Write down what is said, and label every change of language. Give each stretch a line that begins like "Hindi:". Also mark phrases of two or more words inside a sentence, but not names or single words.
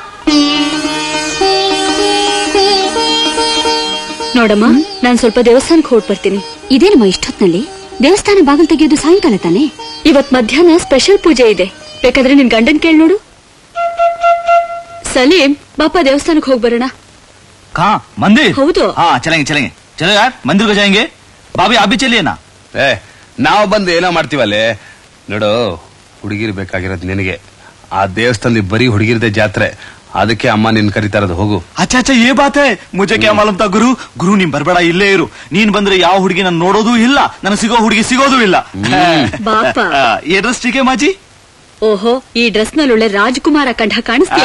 Kannada: ನೋಡಮ್ಮ, ನಾನ್ ಸ್ವಲ್ಪ ದೇವಸ್ಥಾನಕ್ಕೆ ಹೊರಟು ಬರ್ತೀನಿ. ಇದೇನಮ್ಮ ಇಷ್ಟೊತ್ನಲ್ಲಿ? ದೇವಸ್ಥಾನ ಬಾಗಿಲು ತೆಗೆಯೋದು ಸಾಯಂಕಾಲ ತಾನೆ? ಇವತ್ ಮಧ್ಯಾಹ್ನ ಸ್ಪೆಷಲ್ ಪೂಜೆ ಇದೆ, ಬೇಕಾದ್ರೆ ನಿನ್ ಗಂಡನ್ ಕೇಳಿ ನೋಡು. ಸಲೀಂ, ಬಾಪ ದೇವಸ್ಥಾನಕ್ಕೆ ಹೋಗಿ ಬರೋಣ.
Hindi: कहाँ? मंदिर?
Kannada: ಹೌದು.
Hindi: हाँ चलेंगे चलेंगे. चलो यार, मंदिर को जाएंगे. भाभी आप भी चलिए ना.
Kannada: ನಾವು ಬಂದು ಏನೋ ಮಾಡ್ತೀವಲ್ಲೇ. ನೋಡು, ಹುಡುಗಿರ್ ಬೇಕಾಗಿರೋದು ನಿನಗೆ. ಆ ದೇವಸ್ಥಾನದಲ್ಲಿ ಬರೀ ಹುಡುಗಿರದೆ ಜಾತ್ರೆ, ಅದಕ್ಕೆ ಅಮ್ಮ ನಿನ್ ಕರೀತಾ ಇರೋದು. ಹೋಗು.
Hindi: अच्छा अच्छा, ये बात है. मुझे क्या मालूम था गुरु. गुरु
Kannada: ನೀನ್ ಬರ್ಬೇಡ, ಇಲ್ಲೇ ಇರು. ನೀನ್ ಬಂದ್ರೆ ಯಾವ ಹುಡುಗಿ ನಾನು ನೋಡೋದು ಇಲ್ಲ, ನನಗೆ ಸಿಗೋ ಹುಡುಗಿ ಸಿಗೋದು ಇಲ್ಲ. ಬಾಪ,
Hindi: ये ड्रेस ठीक है माँ जी?
Kannada: ಓಹೋ, ಈ ಡ್ರೆಸ್ ನಲ್ಲಿ ಒಳ್ಳೆ ರಾಜಕುಮಾರ ಕಂಡ ಕಾಣಿಸ್ತೀಯ.